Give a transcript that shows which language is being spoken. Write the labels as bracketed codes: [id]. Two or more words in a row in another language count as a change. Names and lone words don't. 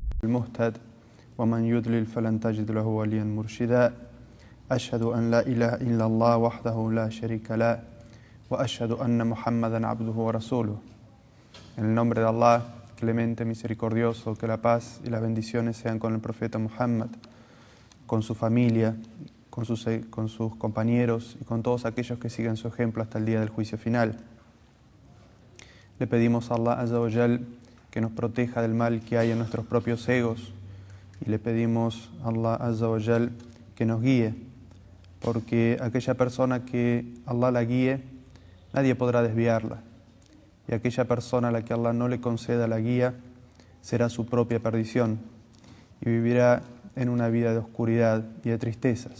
[ar] المهتد ومن يضلل فلن تجد له وليا مرشدا أشهد أن لا إله إلا الله وحده لا شريك له وأشهد أن محمدا عبده ورسوله. [es] En el nombre de Allah, clemente, misericordioso, que la paz y las bendiciones sean con el profeta Muhammad, con su familia, con sus compañeros y con todos aquellos que siguen su ejemplo hasta el día del juicio final. Le pedimos a Allah [ar] عز وجل [es] que nos proteja del mal que hay en nuestros propios egos y le pedimos a Allah [ar] عز وجل [es] que nos guíe, porque aquella persona que Allah la guíe, nadie podrá desviarla, y aquella persona a la que Allah no le conceda la guía será su propia perdición y vivirá en una vida de oscuridad y de tristezas.